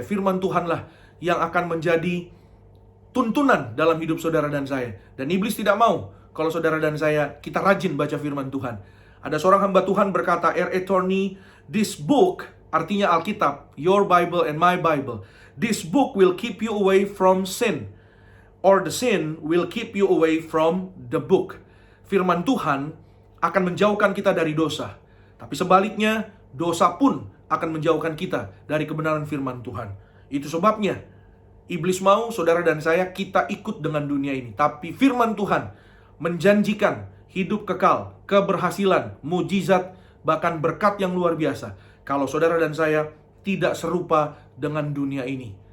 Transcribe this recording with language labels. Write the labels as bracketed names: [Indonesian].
[Indonesian] Firman Tuhanlah yang akan menjadi tuntunan dalam hidup saudara dan saya. Dan iblis tidak mau kalau saudara dan saya, kita rajin baca firman Tuhan. Ada seorang hamba Tuhan berkata, R.A. [English] Torrey, this book, [Indonesian] artinya Alkitab, [English] your Bible and my Bible, this book will keep you away from sin, or the sin will keep you away from the book. [Indonesian] Firman Tuhan akan menjauhkan kita dari dosa. Tapi sebaliknya, dosa pun akan menjauhkan kita dari kebenaran firman Tuhan. Itu sebabnya, iblis mau saudara dan saya kita ikut dengan dunia ini. Tapi firman Tuhan menjanjikan hidup kekal, keberhasilan, mujizat, bahkan berkat yang luar biasa kalau saudara dan saya tidak serupa dengan dunia ini.